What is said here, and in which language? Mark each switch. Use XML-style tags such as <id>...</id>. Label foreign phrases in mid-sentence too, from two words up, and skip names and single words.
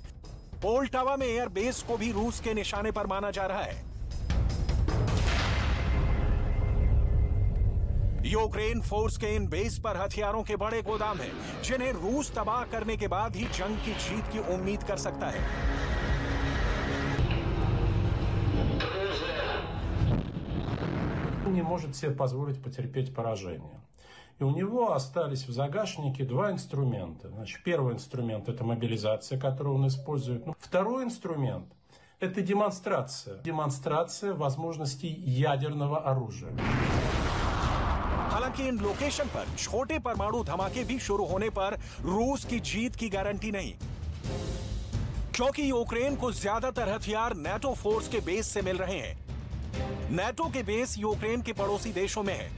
<hi>पोल्टावा में</hi> <en>air base</en> <hi>को भी रूस के निशाने पर माना जा रहा है। यूक्रेन फोर्स के इन बेस पर हथियारों के बड़े गोदाम हैं, जिन्हें रूस तबाह करने के बाद ही जंग की जीत की उम्मीद कर सकता है।</hi> <ru>Не может себе позволить потерпеть поражение. И у него остались в загашнике два инструмента. Значит, первый инструмент – это мобилизация, которую он использует. Второй инструмент – это демонстрация. Демонстрация возможностей ядерного оружия.</ru> <hi>हालांकि इन लोकेशन पर छोटे परमाणु धमाके भी शुरू होने पर रूस की जीत की गारंटी नहीं, क्योंकि यूक्रेन को ज्यादातर हथियार नाटो फोर्स के बेस से मिल रहे हैं। नाटो के बेस यूक्रेन के पड़ोसी देशों में है।</hi>